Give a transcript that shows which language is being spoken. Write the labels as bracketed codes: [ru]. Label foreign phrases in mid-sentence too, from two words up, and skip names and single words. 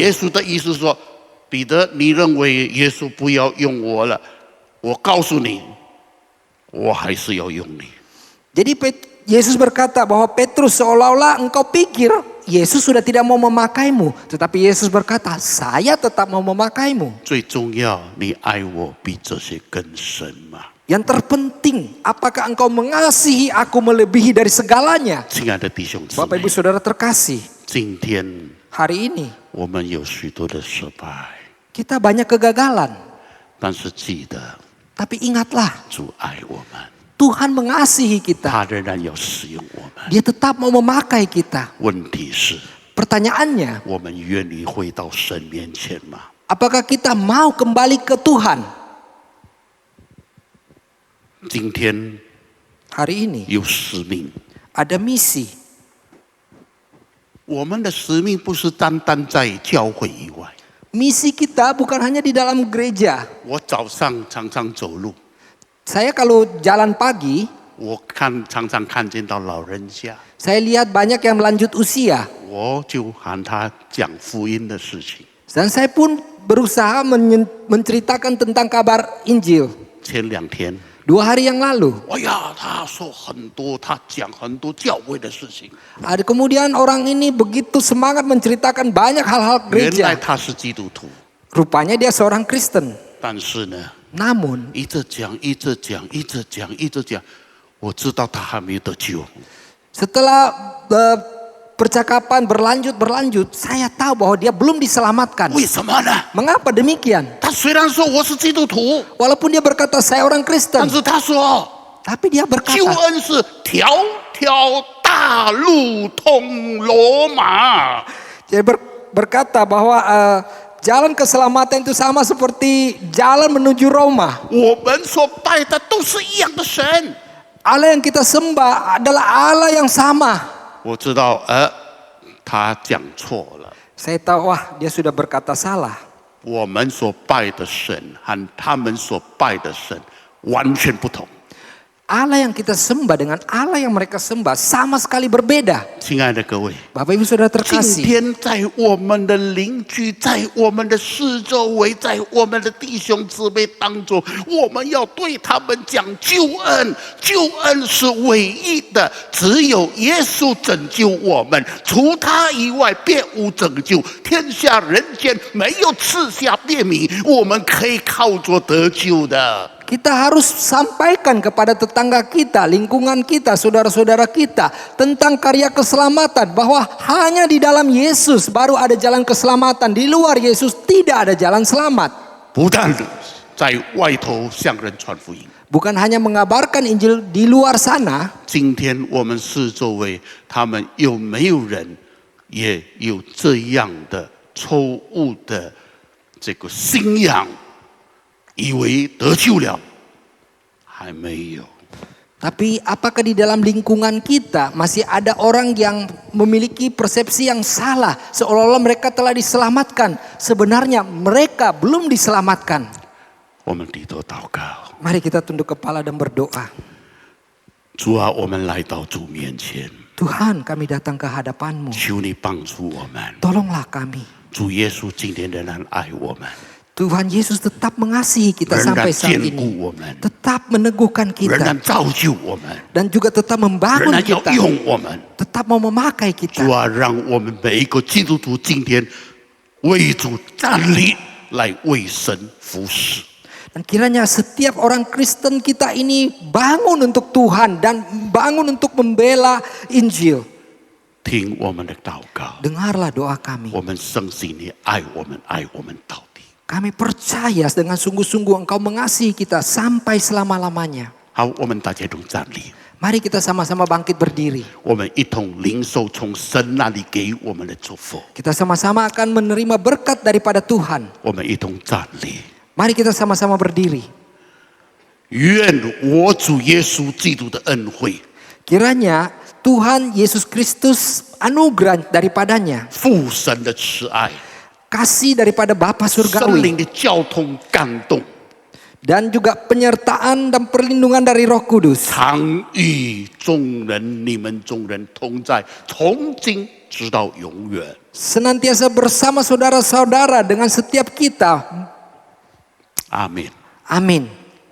[zh] 耶稣的意思是说，彼得，你认为耶稣不要用我了，我告诉你，我还是要用你。 [id] jadi Yesus berkata bahwa Petrus seolah-olah engkau pikir Yesus sudah tidak mau memakaimu, tetapi Yesus berkata, saya tetap mau memakaimu. [zh] 最重要，你爱我比这些更深吗？ [id] Yang terpenting, apakah engkau mengasihi aku melebihi dari segalanya? [zh] 亲爱的弟兄姊 [id] Bapak [zh] 妹 [id] Ibu，Saudara terkasih, [zh] 今天 [id] hari ini [zh] 我们有许多的失败， [id] kita banyak kegagalan. [zh] 但是记得 [id] Tapi ingatlah, [zh] 主爱我们， [id] Tuhan mengasihi kita. [zh] 他仍然要使用我们。 [id] Dia tetap mau memakai kita. [zh] 问题是， [id] Pertanyaannya, [zh] 我们愿意回到神面前吗？ [id] apakah kita mau kembali ke Tuhan? [zh] 今天 [id] Hari ini [zh] 有使命， [id] ada misi. [zh] 我们的使命不是单单在教会以外。 [id] Misi kita bukan hanya di dalam gereja. [zh] 我早上常常走路， [id] Saya kalau jalan pagi, [zh] 我常常看见到老人家， [id] saya lihat banyak yang melanjut usia. [zh] 我就喊他讲福音的事情。 [id] Dan saya pun berusaha menceritakan tentang kabar Injil. [zh] 前2天， [id] 2 hari yang lalu, [zh] 哎呀，他说很多，他讲很多教会的事情。 [id] ada kemudian orang ini begitu semangat menceritakan banyak hal-hal [zh] 原来 [id] gereja. [zh] 他是基督徒， [id] Rupanya dia seorang Kristen. [zh] 但是呢， [id] Namun [zh] 一直讲，我知道他还没有得救。 [id] setelah percakapan berlanjut, saya tahu bahwa dia belum diselamatkan. [zh] 为什么呢？ [id] Mengapa demikian? [zh] 他虽然说我是基督徒， [id] Walaupun dia berkata saya orang [zh] 但 [id] Kristen, [zh] 是他说 [id] tapi dia [zh] 救 [id] berkata [zh] 恩是条条大路通罗马。 [id] dia berkata bahwa jalan keselamatan itu sama seperti jalan menuju Roma. [zh] 我们所拜的都是一样的神。 [id] Allah yang kita sembah adalah Allah yang sama. [zh] 我知道，他讲错了。 [id] Saya tahu, wah dia sudah berkata salah. [zh] 我们所拜的神和他们所拜的神完全不同。 [id] Allah yang kita sembah dengan Allah yang mereka sembah sama sekali berbeda. [zh] 亲爱的各位， [id] Bapak Ibu Saudara [zh] 今 [id] terkasih, [zh] 天在我们的邻居，在我们的四周围，在我们的弟兄姊妹当中，我们要对他们讲救恩。救恩是唯一的，只有耶稣拯救我们，除他以外别无拯救。天下人间没有赐下别名，我们可以靠着得救的。 [id] kita harus sampaikan kepada tetangga kita, lingkungan kita, saudara-saudara kita tentang karya keselamatan, bahwa hanya di dalam Yesus baru ada jalan keselamatan. Di luar Yesus tidak ada jalan selamat. [zh] 不但在外头向人传福音， [id] Bukan hanya mengabarkan Injil di luar sana, [zh] 今天我们四周围，他们有没有人也有这样的错误的这个信仰，以为得救了，还没有。 [id] Tapi apakah di dalam lingkungan kita masih ada orang yang memiliki persepsi yang salah, seolah-olah mereka telah diselamatkan, sebenarnya mereka belum diselamatkan. [zh] 我们低头祷告， [id] Mari kita tunduk kepala dan berdoa. [zh] 主啊，我们来到主面前， [id] Tuhan, kami datang ke hadapan-Mu. [zh] 求你帮助我们。 [id] Tolonglah kami. [zh] 主耶稣今天仍然爱我们， [id] Tuhan Yesus tetap mengasihi kita [zh] 仍然 [id] sampai saat [zh] 坚固 [id] ini. [zh] 我们， [id] Tetap meneguhkan [zh] 仍然 [id] kita [zh] 造就我们， [id] dan juga tetap [zh] 仍 [id] membangun [zh] 然要 [id] kita. [zh] 用我们。 [id] Tetap mau memakai [zh] 主 [id] kita. [zh] 啊，让我们每一个基督徒今天为主站立，来为神服侍。 [id] Dan kiranya setiap orang Kristen kita ini bangun untuk Tuhan dan bangun untuk membela Injil. [zh] 听我们的祷告， [id] Dengarlah doa kami. [zh] 我们深信你爱我们，爱我们到底。 [id] Kami percaya dengan sungguh-sungguh Engkau mengasihi kita sampai selama-lamanya. [zh] 好，我们大家都站立， [id] Mari kita sama-sama bangkit berdiri. [zh] 我们一同领受从神那里给我们的祝福。 [id] Kita sama-sama akan menerima berkat daripada Tuhan. [zh] 我们一同站立， [id] Mari kita sama-sama berdiri. [zh] 愿我主耶稣基督的恩惠、 [id] Kiranya Tuhan Yesus Kristus anugerah daripadanya, [zh] 父神的慈爱、 [id] kasih daripada Bapa [zh] 圣 [id] Surgawi, [zh] 灵的交通感动， [id] dan juga penyertaan dan perlindungan dari Roh Kudus [zh] 常与众人、你们众人同在，从今直到永远。 [id] senantiasa bersama saudara-saudara dengan setiap kita. [zh] 阿门。 [id] Amin.